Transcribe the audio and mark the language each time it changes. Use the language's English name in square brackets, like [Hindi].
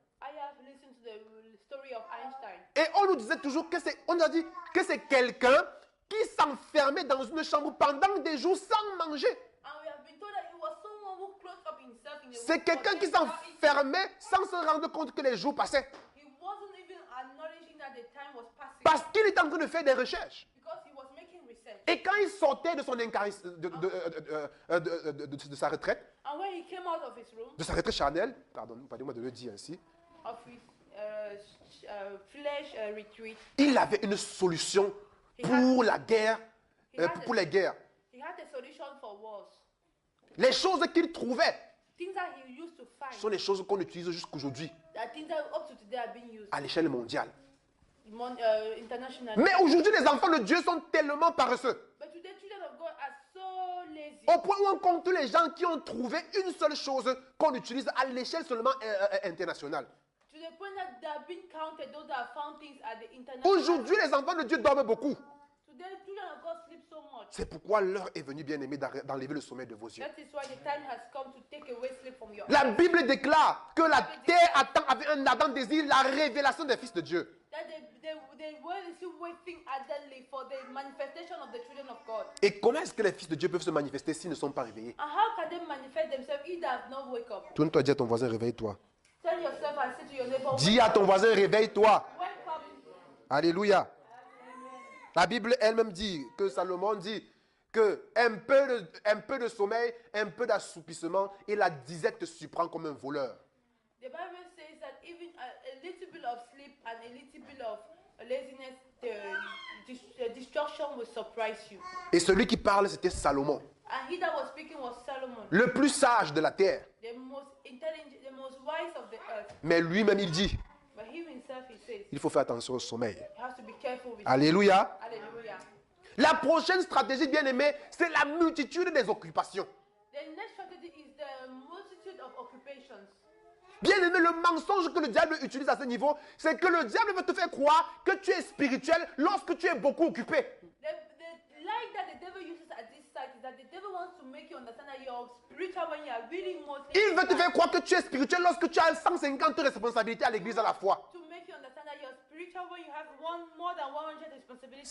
[English] I have listened to the story of Einstein. [French] Et on nous disait toujours on nous a dit que c'est quelqu'un qui s'enfermait dans une chambre pendant des jours sans manger. [English] And we have been told that it was someone who closed up himself in a [French] C'est [English] room [French] quelqu'un [English] for [French] qui [English] days without eating. [French] s'enfermait sans se rendre compte que les jours passaient. [English] He wasn't even acknowledging that the time was passing [French] Parce qu'il était en train de faire des recherches. [English] because he was making research. [French] Et quand il sortait de son de sa retraite, [English] And when he came out of his room, [French] de sa retraite charnelle, pardonnez-moi de le dire ainsi, [English] of his flesh retreat, [French] il avait une solution pour la guerre, pour les guerres. [English] he had a solution for wars. [French] Les choses qu'il trouvait [English] Things that he used to find, [French] sont les choses qu'on utilise jusqu'aujourd'hui [English] that things that up to today are being used [French] à l'échelle mondiale. [English] internationally. [French] Mais aujourd'hui, les enfants de Dieu sont tellement paresseux. [English] But today, children of God are so lazy. [French] Au point où on compte les gens qui ont trouvé une seule chose qu'on utilise à l'échelle seulement internationale. [English] To the point that they have been counted, those that have found things at the international. [French] Aujourd'hui, les enfants de Dieu dorment beaucoup. [English] Today, children of God sleep so much. [French] C'est pourquoi l'heure est venue, bien aimé, d'enlever le sommeil de vos yeux. [English] That is why the time has come to take away sleep from your [French] La [English] eyes. [French] Bible déclare que la terre attend avec un ardent désir la révélation des fils de Dieu. [English] That the world is still waiting ardently for the manifestation of the children of God. [French] Et comment est-ce que les fils de Dieu peuvent se manifester s'ils ne sont pas réveillés? [English] And how can they manifest themselves if they have not wake up? [French] Tourne-toi, dis à ton voisin, réveille-toi. [English] Tell yourself and say to your neighbor, [French] Dis à ton voisin, réveille-toi. [English] wake up. [French] Alléluia. La Bible elle-même dit, que Salomon dit, que un peu de sommeil, un peu d'assoupissement, et la disette te surprend comme un voleur. [English] The Bible says that even a little bit of sleep and a little bit of laziness, the destruction will surprise you. [French] Et celui qui parle, c'était Salomon, [English] And he that was speaking was Solomon, [French] le plus sage de la terre. [English] the most intelligent, the most wise of the earth. [French] Mais lui-même, il dit, [English] But him himself, he says, [French] il faut faire attention au sommeil. [English] he has to be careful with [French] Alléluia. [English] Hallelujah. [French] La prochaine stratégie, bien aimée, c'est la multitude des occupations. [English] The next strategy is the multitude of occupations. [French] Bien aimé, le mensonge que le diable utilise à ce niveau, c'est que le diable veut te faire croire que tu es spirituel lorsque tu es beaucoup occupé. [English] The lie that the devil uses at this site is that the devil wants to make you understand that you're spiritual when you are really mostly. [French] Il veut te faire croire que tu es spirituel lorsque tu as 150 responsabilités à l'église à la fois. [English] To make you understand that you're spiritual when you have more than 100 responsibilities.